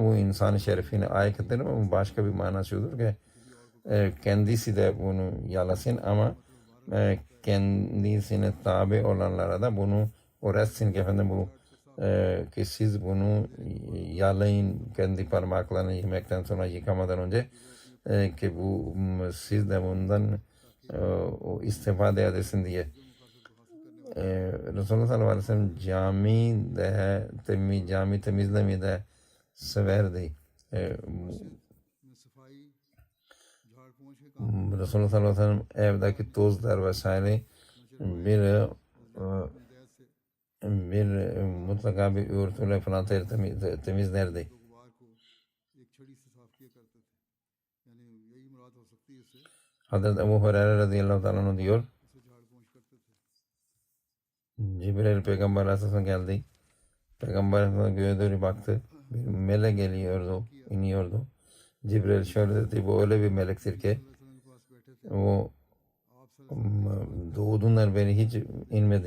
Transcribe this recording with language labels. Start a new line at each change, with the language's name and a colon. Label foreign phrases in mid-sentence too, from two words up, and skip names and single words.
Turkish: bu insan şerefine aykırıdır ama bu başka bir manası olur ki kendisi de bunu yalasın ama kendisine tabi olanlara da bunu öğretsin ki efendim bu ki siz bunu yalayın kendi parmaklarını yemekten sonra yıkamadan önce ki bu siz de bundan istifade edesin diye. Resulullah
Arabic: صلى الله عليه وسلم
Turkish: cami temizlemeyi de severdi.
Urdu: صفائی جھاڑ پونچھ کے کام
Turkish: Resulullah
Arabic: صلى الله عليه وسلم
Turkish: evdeki tozlar vesaire bir mutlaka bir örtüyle falan temizlerdi.
Urdu: غبار کو ایک چھڑی سے صاف کیا کرتے تھے یعنی
Turkish: Hazreti Ebu Hureyre
Arabic: رضي الله تعالى عنه
Turkish: diyor. Cibril Peygamber Aleyhisselam geldi. Peygamber Aleyhisselam göğe doğru baktı. Bir melek geliyordu, iniyordu. Cibril şöyle dedi, bu öyle bir melektir ki o doğduğundan beri hiç inmedi.